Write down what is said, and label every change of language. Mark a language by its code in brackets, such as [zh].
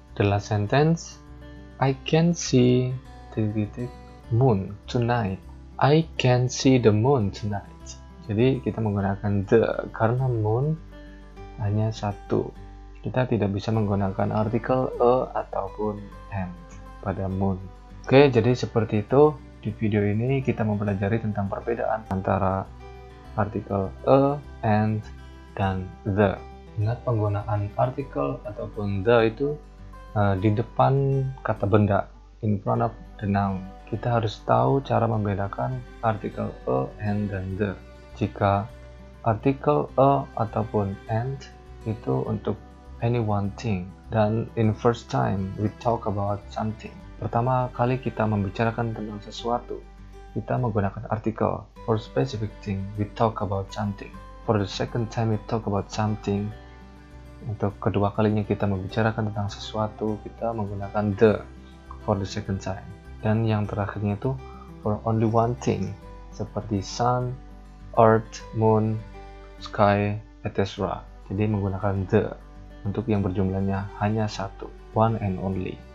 [en] The last sentence, I can see moon tonight. I can see the moon tonight. [id] Jadi kita menggunakan the karena moon hanya satu. Kita tidak bisa menggunakan artikel a ataupun and pada moon. Oke, jadi seperti itu. Di video ini kita mempelajari tentang perbedaan antara artikel a, and, dan the. Ingat penggunaan artikel ataupun the itu di depan kata benda, [en] in front of the noun. [id] Kita harus tahu cara membedakan artikel a, and, dan the. Jika artikel a ataupun and itu untuk [en] any one thing, [id] dan [en] in first time we talk about something. [id] Pertama kali kita membicarakan tentang sesuatu, kita menggunakan artikel. [en] For specific thing, we talk about something. For the second time we talk about something. [id] Untuk kedua kalinya kita membicarakan tentang sesuatu, kita menggunakan the [en] for the second time. [id] Dan yang terakhirnya itu [en] for only one thing, [id] seperti sun, earth, moon, sky, etc. Jadi menggunakan the untuk yang berjumlahnya hanya satu, [en] one and only.